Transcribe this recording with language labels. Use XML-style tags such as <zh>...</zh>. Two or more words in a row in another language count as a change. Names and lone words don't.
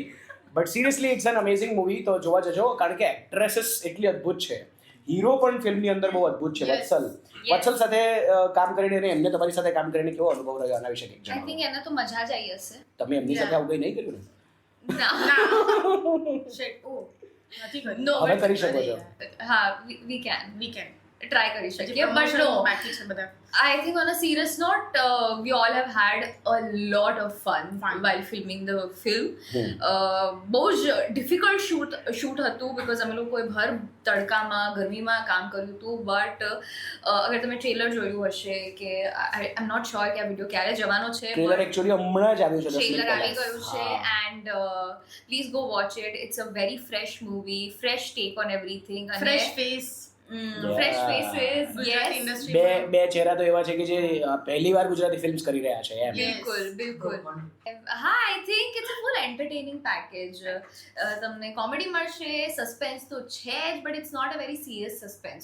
<en>But seriously it's an amazing movie,</en> <gu>તો જોવા જજો. કારણ કે એક્ટ્રેસીસ એટલી અદ્ભુત છે, હીરો પણ ફિલ્મની અંદર બહુ અદ્ભુત છે.</gu> <en>Yes.</en> <gu>વત્સલ સાથે કામ કરીને અને એમને તમારી સાથે કામ કરીને કેવો અનુભવ રહ્યો આના વિશે કંઈક</gu> <en>આઈ</en> <gu>જણાવો. થિંક એને તો મજા જ આવી હશે. તમે એમની સાથે આવું કંઈ નહીં કર્યું ને? ના.</gu> <en>Shit. Oh,</en> <gu>નથી કર્યું.</gu> <en>No,</en> <gu>હવે</gu> <en>but-</en> <gu>કરી શકો છો. હા,</gu> <en>we can Weekend.</en> <gu>try કરી શકીએ,</gu> <en>but Promotion no.</en> <gu>બાકી છે બધા.</gu> <en>I think on a serious note, we all have had a lot of fun while filming the film.</en> <gu>બહુ જ</gu> <en>difficult shoot</en> <gu>હતું બીકોઝ અમે લોકોએ ભર તડકામાં ગરમીમાં કામ કર્યું હતું. બટ અગર તમે ટ્રેલર જોયું હશે કે</gu> <en>I am not sure</en> <gu>કે આ વિડીયો ક્યારે જવાનો છે. ટ્રેલર એકચ્યુઅલી હમણાં જ આવ્યું છે 10 મિનિટ ટ્રેલર આવી પહેલા. ગયું છે</gu> <en>and please go watch it. It's a very fresh movie, fresh take on everything. Fresh face. Fresh faces.</en> <gu>ગુજરાતી</gu> <en>યસ, industry</en> <gu>બે ચહેરા તો એવા છે કે જે પહેલી વાર ગુજરાતી ફિલ્મ્સ કરી રહ્યા છે એમ. બિલકુલ.</gu> <en>હા, I think it's a full entertaining package.</en> <gu>તમને કોમેડી મળશે, સસ્પેન્સ તો છે જ,</gu> <en>but it's not a very serious suspense.</en>